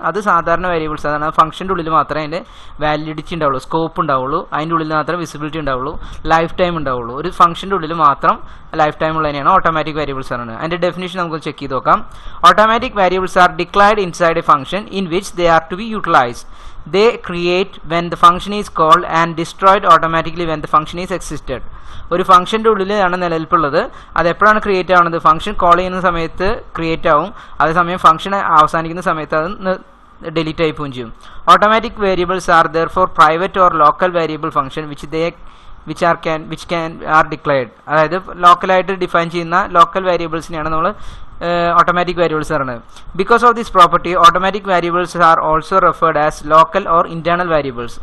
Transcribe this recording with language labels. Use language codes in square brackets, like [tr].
[ml] അത് സാധാരണ വേരിയബിൾസ് ആണ്. ഫംഗ്ഷൻ്റെ ഉള്ളിൽ മാത്രമേ അതിൻ്റെ വാലിഡിറ്റി ഉണ്ടാവുള്ളൂ, സ്കോപ്പ് ഉണ്ടാവുള്ളൂ, അതിൻ്റെ ഉള്ളിൽ മാത്രമേ വിസിബിലിറ്റി ഉണ്ടാവുള്ളൂ, ലൈഫ് ടൈം ഉണ്ടാവുള്ളൂ. ഒരു ഫംഗ്ഷൻ്റെ ഉള്ളിൽ മാത്രം ലൈഫ് ടൈം ഉള്ളതിനെയാണ് ഓട്ടോമാറ്റിക് വേരിയബിൾസ് ആണ്. അതിൻ്റെ ഡെഫിനിഷൻ നമുക്ക് ചെക്ക് ചെയ്ത് നോക്കാം. [en] Automatic variables are declared inside a function in which they are to be utilized. They create when the function is called and destroyed automatically when the function is existed. [ml] ഒരു ഫംഗ്ഷൻ്റെ ഉള്ളിലാണ് നിലനിൽപ്പുള്ളത്. അത് എപ്പോഴാണ് create ആവുന്നത്? Function call ചെയ്യുന്ന സമയത്ത് create ആവും, അതേസമയം function അവസാനിക്കുന്ന സമയത്ത് അത് ഡിലീറ്റ് ആയി പോവുകയും ചെയ്യും. [en] Automatic variables are therefore private or local variable function which are declared. [ml] അതായത് ലോക്കലായിട്ട് ഡിഫൈൻ ചെയ്യുന്ന ലോക്കൽ വേരിയബിൾസിനെയാണ് നമ്മൾ ഓട്ടോമാറ്റിക് വേരിയബിൾസ് പറയുന്നത്. [en] Because of this property automatic variables are also referred as local or internal variables.